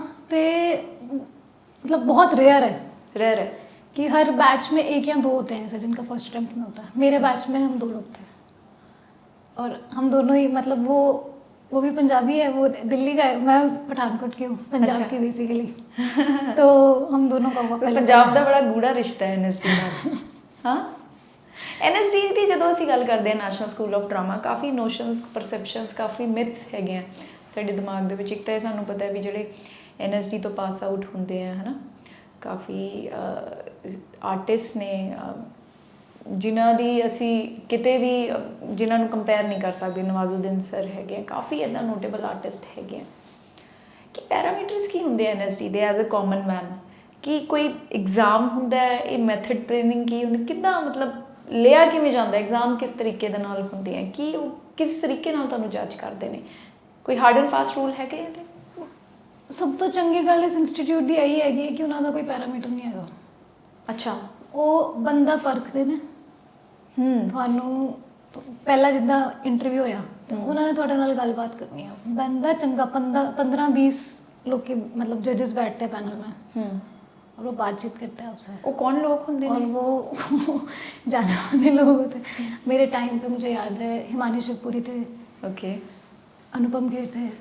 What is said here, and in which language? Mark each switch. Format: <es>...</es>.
<hi>ਤੇ मतलब बहुत रेयर है कि हर बैच में 1 या 2 होते हैं ऐसे जिनका फर्स्ट अटैम्प्ट में होता है। मेरे बैच में हम 2 लोग थे और हम दोनों ही, मतलब वो भी पंजाबी है, वो दिल्ली का है, मैं पठानकोट की हूँ, पंजाब की बेसिकली। तो हम दोनों का हुआ पहले।</hi> <pa>पंजाब ਦਾ ਬੜਾ ਗੂੜਾ ਰਿਸ਼ਤਾ ਹੈ ਐਨਐਸਡੀ ਨਾਲ। ਹਾਂ, ਐਨਐਸਡੀ ਦੀ ਜਦੋਂ ਅਸੀਂ ਗੱਲ ਕਰਦੇ ਹਾਂ, national school of drama, coffee ਨੋਸ਼ਨਸ, ਪਰਸੈਪਸ਼ਨਸ, coffee myths ਹੈਗੇ ਆ ਸਾਡੇ ਦਿਮਾਗ ਦੇ ਵਿੱਚ। ਇੱਕ ਤਾਂ ਇਹ ਸਾਨੂੰ ਪਤਾ ਹੈ ਵੀ ਜਿਹੜੇ NSD ਤੋਂ ਪਾਸ ਆਊਟ ਹੁੰਦੇ ਆ, ਹੈ ਨਾ, ਕਾਫੀ ਆਰਟਿਸਟ ਨੇ ਜਿਨ੍ਹਾਂ ਦੀ ਅਸੀਂ ਕਿਤੇ ਵੀ ਜਿਨ੍ਹਾਂ ਨੂੰ ਕੰਪੇਅਰ ਨਹੀਂ ਕਰ ਸਕਦੇ। ਨਵਾਜ਼ੁਦੀਨ ਸਰ ਹੈਗੇ ਆ, ਕਾਫੀ ਇੱਦਾਂ ਨੋਟੇਬਲ ਆਰਟਿਸਟ ਹੈਗੇ ਆ। ਕਿ ਪੈਰਾਮੀਟਰਸ ਕੀ ਹੁੰਦੇ ਆ NSD ਦੇ ਐਜ਼ ਅ ਕਾਮਨ ਮੈਨ? ਕਿ ਕੋਈ ਐਗਜ਼ਾਮ ਹੁੰਦਾ ਹੈ, ਇਹ ਮੈਥਡ ਟ੍ਰੇਨਿੰਗ ਕੀ ਹੁੰਦੀ, ਕਿੱਦਾਂ ਮਤਲਬ ਲਿਆ ਕਿਵੇਂ ਜਾਂਦਾ ਐਗਜ਼ਾਮ, ਕਿਸ ਤਰੀਕੇ ਦੇ ਨਾਲ ਹੁੰਦੇ ਆ, ਕੀ ਉਹ ਕਿਸ ਤਰੀਕੇ ਨਾਲ ਤੁਹਾਨੂੰ ਜੱਜ ਕਰਦੇ ਨੇ? ਕੋਈ ਹਾਰਡ ਐਂਡ ਫਾਸਟ ਰੂਲ ਹੈਗੇ ਇਹਦੇ? ਸਭ ਤੋਂ ਚੰਗੀ ਗੱਲ ਇਸ ਇੰਸਟੀਚਿਊਟ ਦੀ ਇਹੀ ਹੈਗੀ ਕਿ ਉਹਨਾਂ ਦਾ ਕੋਈ ਪੈਰਾਮੀਟਰ ਨਹੀਂ ਹੈਗਾ। ਅੱਛਾ। ਉਹ ਬੰਦਾ ਪਰਖਦੇ ਨੇ ਤੁਹਾਨੂੰ। ਪਹਿਲਾਂ ਜਿੱਦਾਂ ਇੰਟਰਵਿਊ ਹੋਇਆ ਤਾਂ ਉਹਨਾਂ ਨੇ ਤੁਹਾਡੇ ਨਾਲ ਗੱਲਬਾਤ ਕਰਨੀ ਹੈ। ਬੰਦਾ ਚੰਗਾ</pa> <hi>15-20 लोग मतलब जजेस बैठते हैं पैनल में और वो बातचीत करते हैं आपसे। वो कौन लोग होंगे? और वो जाने वाले लोग होते हैं। मेरे टाइम पे मुझे याद है हिमानी शिवपुरी थे, ओके, अनुपम खेर थे</hi>